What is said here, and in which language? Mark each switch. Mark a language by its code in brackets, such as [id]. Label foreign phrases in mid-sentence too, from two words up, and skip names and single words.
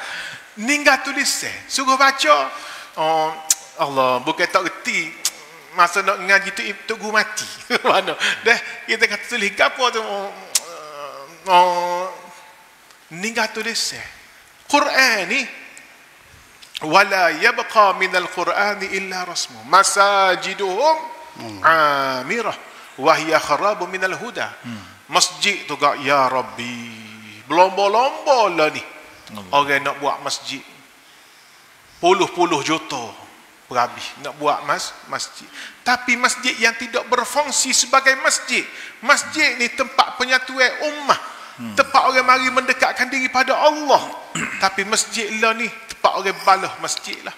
[ms] ninggal tulis suruh baca Allah bukan tak reti masa nak ngaji tu tunggu mati mana dah kita kata tulis apa tu ninggal tulis Quran ni [ar] ولا يبقى من القرآن إلا رسمه مساجدهم عامرة وهي خراب من الهدى [ms] masjid tu gak ya Rabbi berlomba-lomba lah ni orang nak buat masjid puluh-puluh juta berhabis nak buat masjid tapi masjid yang tidak berfungsi sebagai masjid ni tempat penyatuan ummah tempat orang mari mendekatkan diri pada Allah tapi masjid lah ni tempat orang balah masjid lah